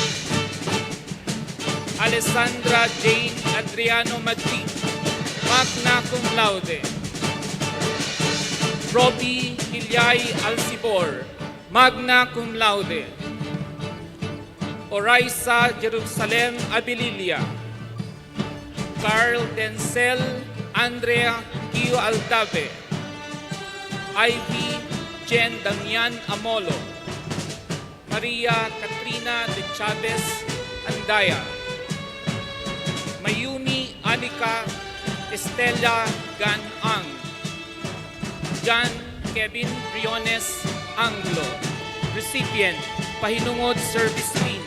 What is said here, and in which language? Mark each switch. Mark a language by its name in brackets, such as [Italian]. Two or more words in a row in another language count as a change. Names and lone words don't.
[English] Alessandra Jane Adriano Madrid, [Latin] magna cum laude. [English] Robbie Hilyay Alcibor, [Latin] magna cum laude. [English] Oraisa Jerusalem Abililia, Carl Denzel Andrea Gio Aldave, Ivy Jen Damian Amolo, Maria Katrina de Chavez Andaya, Mayumi Anika Estela Gan-Ang, John Kevin Briones Anglo, recipient, Pahinungod Service Team.